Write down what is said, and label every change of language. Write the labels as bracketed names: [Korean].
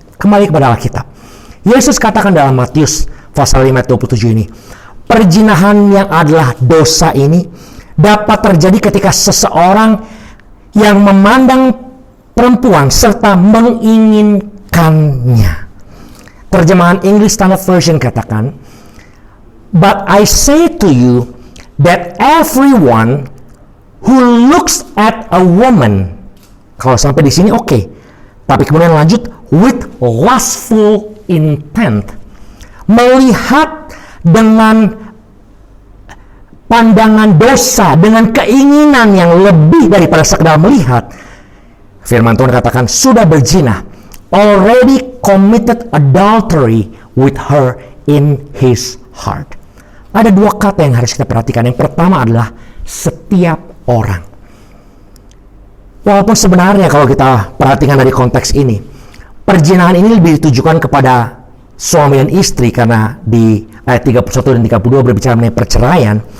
[Indonesian] Kembali kepada Alkitab. Yesus katakan dalam Matius pasal 5 ayat 27 ini, perzinahan yang adalah dosa ini dapat terjadi ketika seseorang yang memandang perempuan serta menginginkannya. [English] Terjemahan English Standard Version katakan, "But I say to you that everyone who looks at a woman," [Indonesian] kalau sampai di sini oke. Tapi kemudian lanjut, [English] "with lustful intent," [Indonesian] melihat dengan pandangan dosa, dengan keinginan yang lebih daripada sekedar melihat. Firman Tuhan katakan sudah berzina, [English] already committed adultery with her in his heart. [Indonesian] ada dua kata yang harus kita perhatikan. Yang pertama adalah setiap orang. Walaupun sebenarnya kalau kita perhatikan dari konteks ini, perjinahan ini lebih ditujukan kepada suami dan istri karena di ayat 31 dan 32 berbicara mengenai perceraian.